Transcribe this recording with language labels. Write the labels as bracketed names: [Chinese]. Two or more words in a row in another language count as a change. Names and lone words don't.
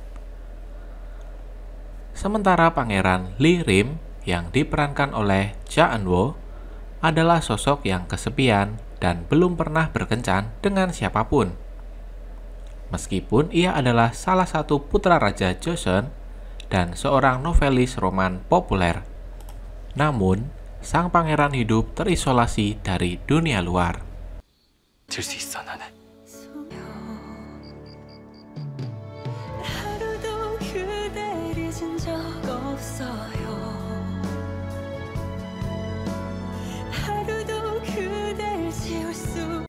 [Indonesian] Sementara Pangeran Lee Rim yang diperankan oleh Cha Eun-woo adalah sosok yang kesepian dan belum pernah berkencan dengan siapapun. Meskipun ia adalah salah satu putra Raja Joseon dan seorang novelis roman populer, namun sang pangeran hidup terisolasi dari dunia luar. [Korean] 들 수 있어 나는. 하루도 그댈 잊은 적 없어요. 하루도 그댈 지울 수